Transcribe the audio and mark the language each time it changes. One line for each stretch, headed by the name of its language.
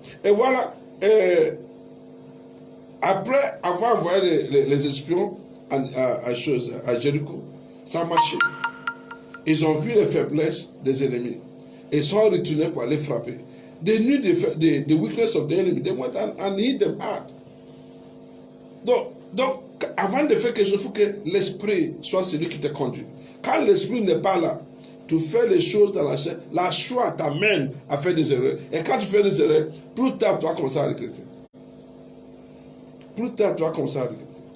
French: Et voilà, après avoir envoyé les espions à Jéricho, ça a marché. Ils ont vu les faiblesses des ennemis. Ils sont retournés pour aller frapper.
English: They knew the weakness of the enemy. They went and hit them hard.
French: Donc, avant de faire quelque chose, il faut que l'esprit soit celui qui te conduit. Quand l'esprit n'est pas là, tu fais les choses dans la chair, la choix t'amène à faire des erreurs. Et quand tu fais des erreurs, plus tard, tu vas commencer à regretter. Plus tard, tu vas commencer à regretter.